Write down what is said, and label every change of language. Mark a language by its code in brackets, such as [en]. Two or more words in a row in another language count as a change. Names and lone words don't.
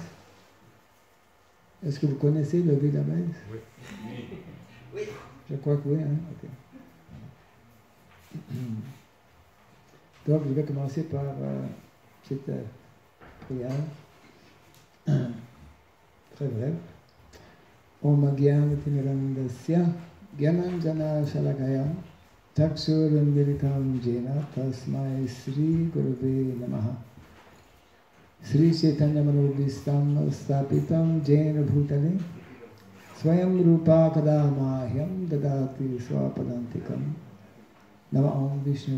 [fr] Est-ce que vous connaissez le Vedabase? Oui. Oui. Je crois que oui, hein? Ok. Donc, je vais commencer par une petite prière. Très bref. [sa] Om Gyanatimirandasya Gyananjana Shalakaya Chakshurunmilitam Jena Tasmai Sri Gurave Namaha. Sri Chaitanya Manobhistam Stapitam Jena Bhutale Swayam Rupa Kadamahyam Dadati Swapadantikam Nama Om Vishnu